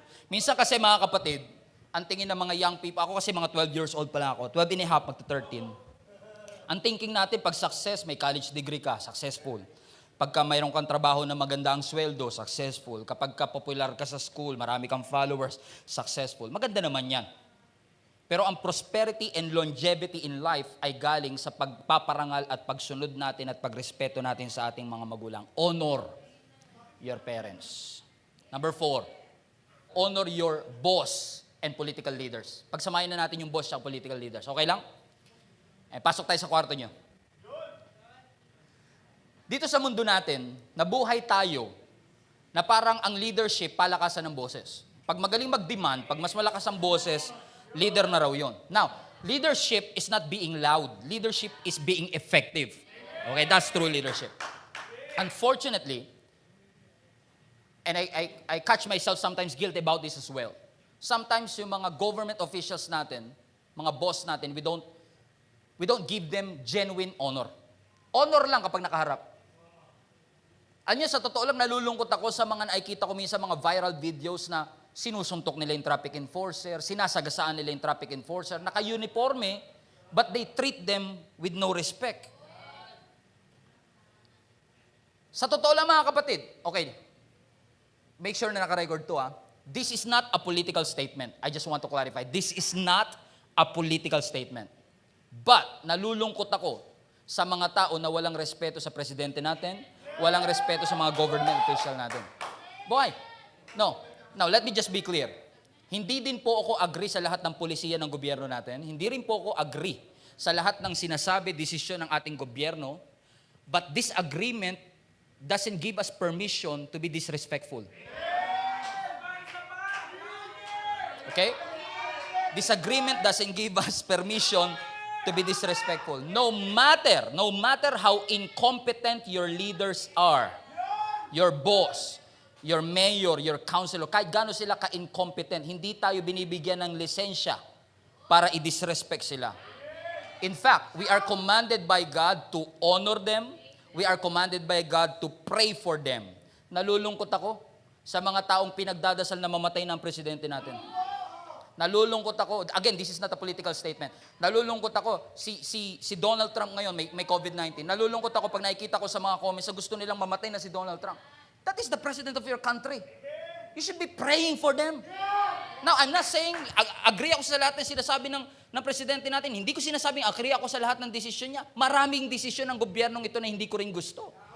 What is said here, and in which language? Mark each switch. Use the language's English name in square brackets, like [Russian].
[Filipino] Minsan kasi mga kapatid, ang tingin ng mga young people, ako kasi mga [English] 12 years old [Filipino] pa lang ako, [English] 12 and a half, [Filipino] magto 13. Ang thinking natin, pag success, may [English] college degree [Filipino] ka, successful. Pagka mayroon kang trabaho na maganda ang sweldo, successful. Kapag ka popular ka sa school, marami kang followers, successful. Maganda naman yan. Pero ang [English] prosperity and longevity in life [Filipino] ay galing sa pagpaparangal at pagsunod natin at pagrespeto natin sa ating mga magulang. [English] Honor your parents. Number 4, honor your boss and political leaders. [Filipino] Pagsamahin na natin yung boss at political leaders. Okay lang? Pasok tayo sa kwarto nyo. Dito sa mundo natin, nabuhay tayo na parang ang leadership, palakasan ng boses. Pag magaling mag-demand, pag mas malakas ang boses, leader na raw yun. [English] Now, leadership is not being loud. Leadership is being effective. Okay, that's true leadership. Unfortunately, and I catch myself sometimes guilty about this as well. Sometimes [Filipino] yung mga government officials natin, mga boss natin, [English] we don't give them genuine honor. [Filipino] Honor lang kapag nakaharap. Anya, sa totoo lang, nalulungkot ako sa mga nakikita ko minsan mga viral videos na sinusuntok nila yung traffic enforcer, sinasagasaan nila yung traffic enforcer, naka-uniforme, [English] but they treat them with no respect. [Filipino] Sa totoo lang mga kapatid, okay, [English] make sure [Filipino] na naka-record to ha. [English] This is not a political statement. I just want to clarify. This is not a political statement. [Filipino] But, nalulungkot ako sa mga tao na walang respeto sa presidente natin, walang respeto sa mga government official natin. Boy, no. [English] Now, let me just be clear. [Filipino] Hindi din po ako agree sa lahat ng polisiya ng gobyerno natin. Hindi rin po ako agree sa lahat ng sinasabi, desisyon ng ating gobyerno. [English] But this agreement doesn't give us permission to be disrespectful. Okay? This agreement doesn't give us permission to be disrespectful. No matter how incompetent your leaders are, your boss, your mayor, your councilor, [Filipino] kahit gaano sila ka-incompetent, hindi tayo binibigyan ng lisensya para i-disrespect sila. [English] In fact, we are commanded by God to honor them. We are commanded by God to pray for them. [Filipino] Nalulungkot ako sa mga taong pinagdadasal na mamatay ng presidente natin. Nalulungkot ako, again, [English] this is not a political statement. [Filipino] Nalulungkot ako, si Donald Trump ngayon, may COVID-19. Nalulungkot ako pag nakikita ko sa mga comments na gusto nilang mamatay na si Donald Trump. [English] That is the president of your country. You should be praying for them. Now, I'm not saying, [Filipino] agree ako sa lahat ng sinasabi ng presidente natin. Hindi ko sinasabing agree ako sa lahat ng desisyon niya. Maraming desisyon ng gobyernong ito na hindi ko rin gusto.